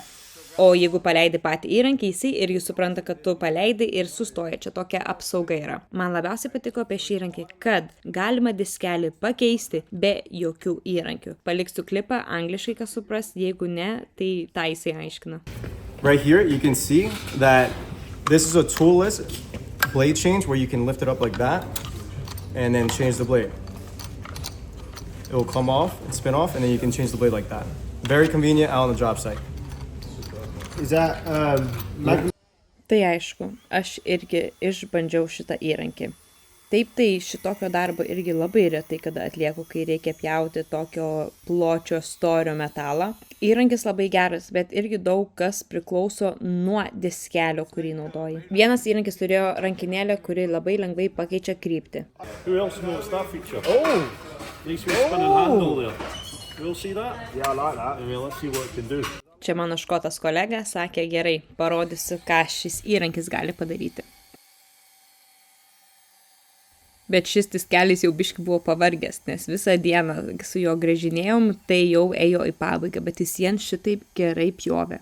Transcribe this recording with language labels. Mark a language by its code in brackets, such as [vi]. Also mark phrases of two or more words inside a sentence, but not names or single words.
[lt] O jeigu paleidi patį įrankį, jisai irgi supranta, kad tu paleidi ir sustoja. Čia tokia apsauga yra. Man labiausiai patiko apie šį įrankį, kad galima diskelį pakeisti be jokių įrankių. Paliksiu klipą angliškai, kas supras, jeigu ne, tai tą jisai aiškina. [en] Right here, you can see that this is a toolless blade change where you can lift it up like that and then change the blade. It will come off and spin off, and then you can change the blade like that. Very convenient out on the job site. Is that [lt] Tai aišku, aš irgi išbandžiau šitą įrankį. Taip, tai šitokio darbo irgi labai retai kada atlieku, kai reikia pjauti tokio pločio storio metalą. Įrankis labai geras, bet irgi daug kas priklauso nuo diskelio, kurį naudoji. Vienas įrankis turėjo rankinėlę, kuri labai lengvai pakeičia kryptį. [en] who else knows that feature? Oh! Nice wee spinning handle there. We'll see that? Yeah, I like that. Yeah, let's see what it can do. [lt] Čia mano škotas kolega sakė, gerai, parodysiu, ką šis įrankis gali padaryti. Bet šis diskelis jau biški buvo pavargęs, nes visą dieną su jo gręžinėjom, tai jau ėjo į pabaigą, bet jis vien šitaip gerai pjovė.